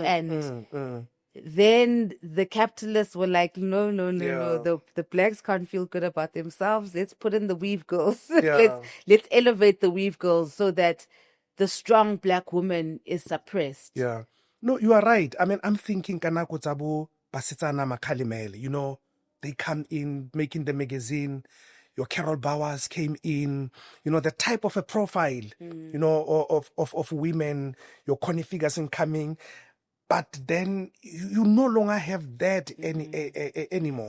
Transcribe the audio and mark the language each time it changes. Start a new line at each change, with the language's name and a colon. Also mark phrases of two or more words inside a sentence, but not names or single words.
English: And then the capitalists were like, no. The blacks can't feel good about themselves. Let's put in the weave girls. Yeah. let's elevate the weave girls so that the strong black woman is suppressed. Yeah. No, you are right. I mean, I'm thinking
Tswana: kanako tsabo basetsana makhalimele.
English: You know, they come in making the magazine. Your Carol Bowers came in. You know, the type of a profile, you know, of women, your Connie Ferguson coming. But then you no longer have that anymore.